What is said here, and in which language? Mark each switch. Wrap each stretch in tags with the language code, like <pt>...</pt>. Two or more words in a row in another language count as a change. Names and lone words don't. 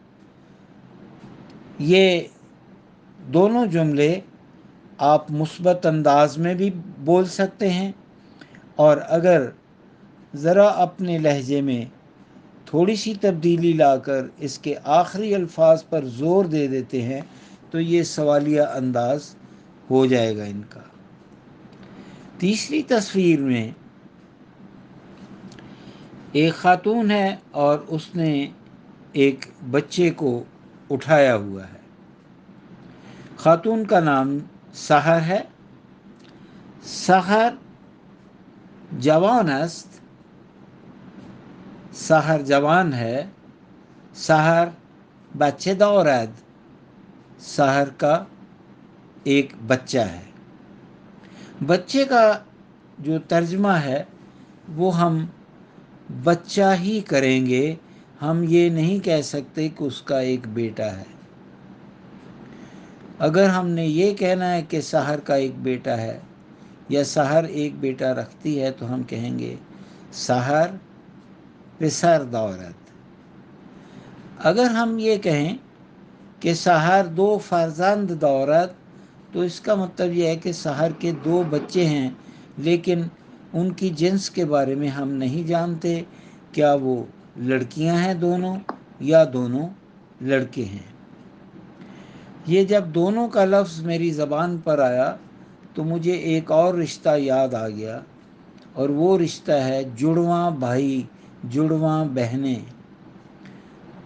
<ur>یہ دونوں جملے آپ مثبت انداز میں بھی بول سکتے ہیں، اور اگر ذرا اپنے لہجے میں تھوڑی سی تبدیلی لا کر اس کے آخری الفاظ پر زور دے دیتے ہیں تو یہ سوالیہ انداز ہو جائے گا ان کا. تیسری تصویر میں ایک خاتون ہے اور اس نے ایک بچے کو اٹھایا ہوا ہے. خاتون کا نام سحر ہے.</ur> <fa>سحر جوان است،</fa> <ur>سحر جوان ہے.</ur> <fa>سحر بچه دارد،</fa> <ur>سحر کا ایک بچہ ہے. بچے کا جو ترجمہ ہے وہ ہم بچہ ہی کریں گے، ہم یہ نہیں کہہ سکتے کہ اس کا ایک بیٹا ہے. اگر ہم نے یہ کہنا ہے کہ سحر کا ایک بیٹا ہے یا سحر ایک بیٹا رکھتی ہے تو ہم کہیں گے</ur> <fa>سحر پسر دارد.</fa> <ur>اگر ہم یہ کہیں کہ</ur> <fa>سحر دو فرزند دارد</fa> <ur>تو اس کا مطلب یہ ہے کہ سحر کے دو بچے ہیں، لیکن ان کی جنس کے بارے میں ہم نہیں جانتے، کیا وہ لڑکیاں ہیں دونوں یا دونوں لڑکے ہیں. یہ جب دونوں کا لفظ میری زبان پر آیا تو مجھے ایک اور رشتہ یاد آ گیا، اور وہ رشتہ ہے جڑواں بھائی جڑواں بہنیں.</ur>